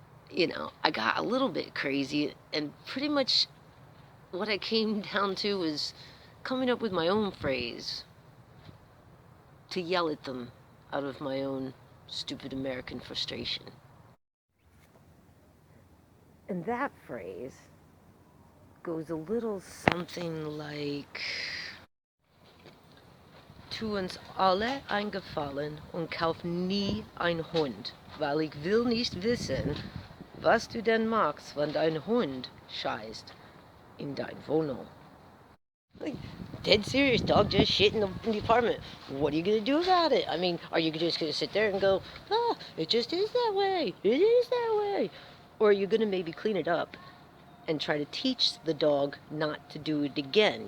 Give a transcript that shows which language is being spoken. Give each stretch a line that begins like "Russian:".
English: You know, I got a little bit crazy, and pretty much what I came down to was coming up with my own phrase to yell at them out of my own stupid American frustration. And that phrase goes a little something like:
German: Tu uns alle eingefallen und kauf nie ein Hund, weil ich will nicht wissen, was du denn machst, wenn dein Hund scheißt in dein Wohnung.
English: Like, dead serious, dog just shit in the apartment. What are you gonna do about it? I mean, are you just gonna sit there and go, ah, it just is that way, it is that way? Or are you gonna maybe clean it up and try to teach the dog not to do it again?